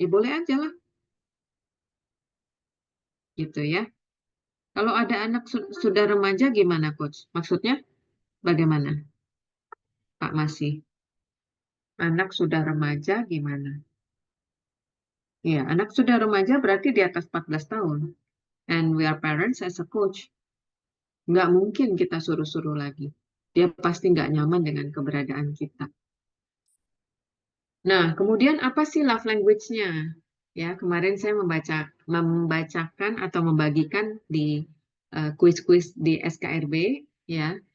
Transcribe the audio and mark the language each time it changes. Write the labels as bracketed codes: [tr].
[id] Boleh aja lah, gitu ya. Kalau ada anak sudah remaja gimana, Coach? Maksudnya bagaimana, Pak Masih? Anak sudah remaja gimana? Ya, anak sudah remaja berarti di atas 14 tahun. [en] And we are parents as a coach. [id] Nggak mungkin kita suruh-suruh lagi. Dia pasti nggak nyaman dengan keberadaan kita. Nah, kemudian apa sih love language-nya? Ya, kemarin saya membacakan atau membagikan di kuis-kuis di SKRB, ya.